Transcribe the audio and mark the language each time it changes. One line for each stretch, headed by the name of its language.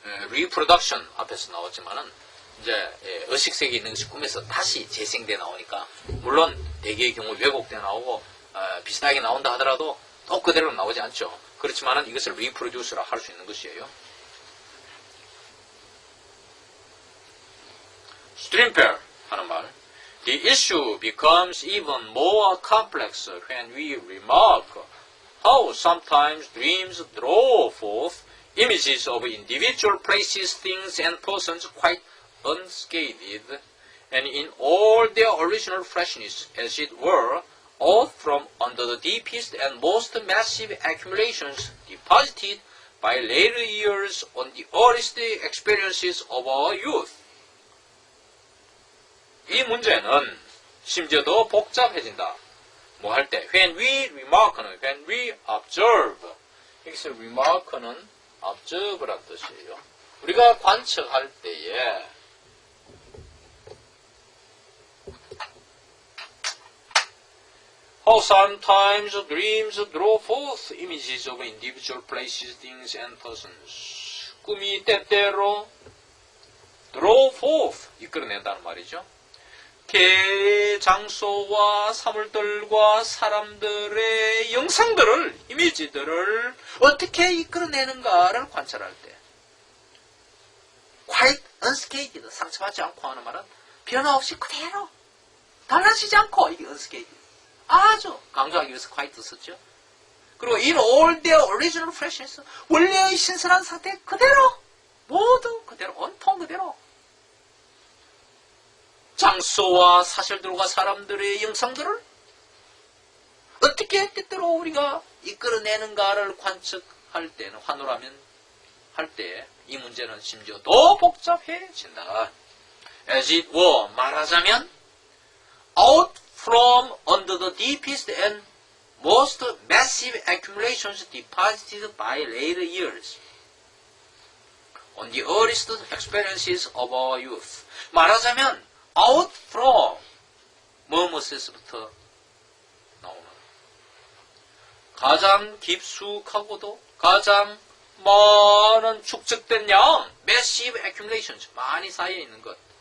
Korean: reproduction 앞에서 나왔지만은 이제 의식세계에 있는 것이 꿈에서 다시 재생돼 나오니까, 물론 대개의 경우 왜곡돼 나오고 비슷하게 나온다 하더라도 또 그대로 나오지 않죠. 그렇지만은 이것을 reproduce라 할 수 있는 것이에요. 스트림펠 하는 말,
English: The issue becomes even more complex when we remark how sometimes dreams draw forth images of individual places, things, and persons quite unscathed, and in all their original freshness, as it were, out from under the deepest and most massive accumulations deposited by later years on the earliest experiences of our youth.
Korean: 이 문제는 심지어 더 복잡해진다. 뭐 할 때?
English: When we remark는 when we observe.
Korean: 여기서 remark는 observe란 뜻이에요. 우리가 관측할 때에
English: how sometimes dreams draw forth images of individual places, things, and persons.
Korean: 꿈이 때때로
English: draw forth,
Korean: 이끌어낸다는 말이죠. 장소와 사물들과 사람들의 영상들을, 이미지들을 어떻게 이끌어내는가를 관찰할 때,
English: quite unscathed,
Korean: 상처받지 않고 하는 말은 변화없이 그대로 달라지지 않고, 이게 unscathed, 아주 강조하기 위해서 quite 썼죠. 그리고
English: in all their original freshness,
Korean: 원래의 신선한 상태 그대로, 모두 그대로, 온통 그대로 장소와 사실들과 사람들의 영상들을 어떻게 때때로 우리가 이끌어내는가를 관측할 때는, 환호라면 할 때 이 문제는 심지어 더 복잡해진다.
English: As it were,
Korean: 말하자면
English: out from under the deepest and most massive accumulations deposited by later years on the earliest experiences of our youth.
Korean: 말하자면
English: out from
Korean: 무엇에서부터 나오는 가장 깊숙하고도 가장 많은 축적된 양,
English: massive accumulations,
Korean: 많이 쌓여있는 것.